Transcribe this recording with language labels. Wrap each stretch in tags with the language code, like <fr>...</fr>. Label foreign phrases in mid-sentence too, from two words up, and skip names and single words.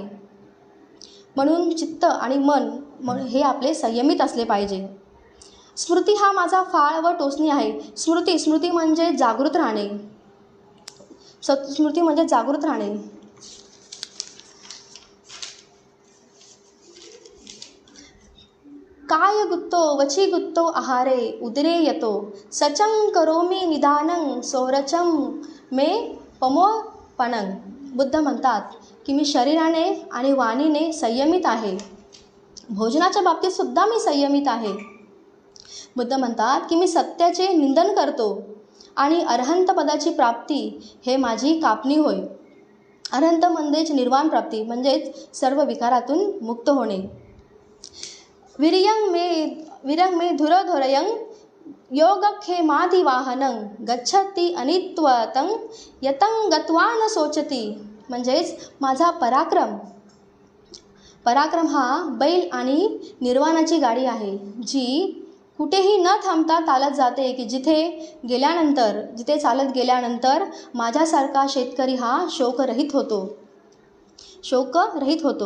<mr>म्हणून चित्त आणि मन हे आपले संयमित असले पाहिजे. स्मृती हा माझा फाळ व टोचणी आहे. स्मृती म्हणजे जागृत राहणे. स्मृती म्हणजे जागृत राहणे.</mr> <pi>काय गुत्तो वची गुत्तो आहारे उदरे यतो सचं करोमी निदानं सोरचं मे पमोपनं.</pi> <mr>बुद्ध म्हणतात की मी शरीराने आणि वाणीने संयमित आहे. भोजनाच्या बाबतीत सुद्धा मी संयमित आहे. बुद्ध म्हणतात की मी सत्याचे निंदन करतो आणि अरहंत पदाची प्राप्ती हे माझी कापणी होय. अरहंत म्हणजेच निर्वाण प्राप्ती, म्हणजेच सर्व विकारातून मुक्त होणे.</mr> <pi>वीरं मे धुरधुरयं योगक्षेमाधिवाहनं गच्छति अनित्वतं यतं गत्वा न सोचती.</pi> <mr>म्हणजेच माझा पराक्रम हा बैल आणि निर्वाणाची गाडी आहे, जी कुठेही न थांबता चालत जाते, की जिथे चालत गेल्यानंतर माझ्यासारखा शेतकरी हा शोकरहित होतो.</mr>